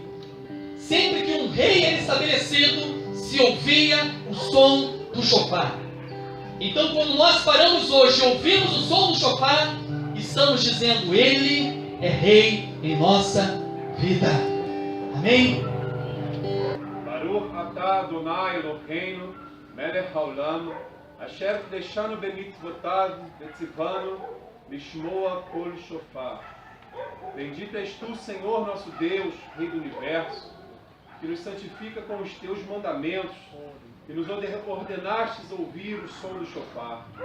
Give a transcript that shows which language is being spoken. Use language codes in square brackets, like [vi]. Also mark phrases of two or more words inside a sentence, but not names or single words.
[pt] Sempre que um rei era estabelecido, se ouvia o som do shofar. Então, quando nós paramos hoje e ouvimos o som do shofar, estamos dizendo: ele é rei em nossa vida. Amém? [he] ברוך אתה אדוני אלוהינו, מלך העולם, אשר קדשנו במצוותיו וצוונו לשמוע קול שופר. [pt] Bendito és tu, Senhor nosso Deus, Rei do Universo, que nos santifica com os teus mandamentos e nos ordenastes ouvir o som do shofar.